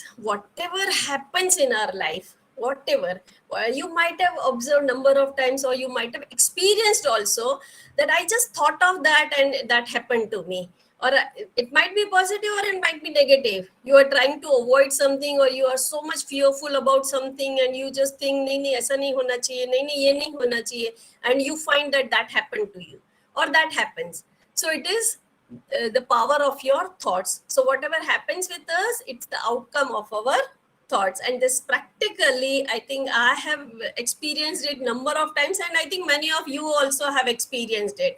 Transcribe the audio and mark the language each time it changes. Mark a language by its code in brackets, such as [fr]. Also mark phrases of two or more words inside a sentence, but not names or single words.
[en] Whatever happens in our life, whatever, you might have observed number of times, or you might have experienced also, that I just thought of that and that happened to me. Or it might be positive or it might be negative. You are trying to avoid something, or you are so much fearful about something, and you just think, [hi] नहीं, ऐसा नहीं होना चाहिए, नहीं, ये नहीं होना चाहिए, [en] and you find that that happened to you, or that happens. So it is the power of your thoughts. So whatever happens with us, it's the outcome of our thoughts. And this practically, I think I have experienced it number of times, and I think many of you also have experienced it.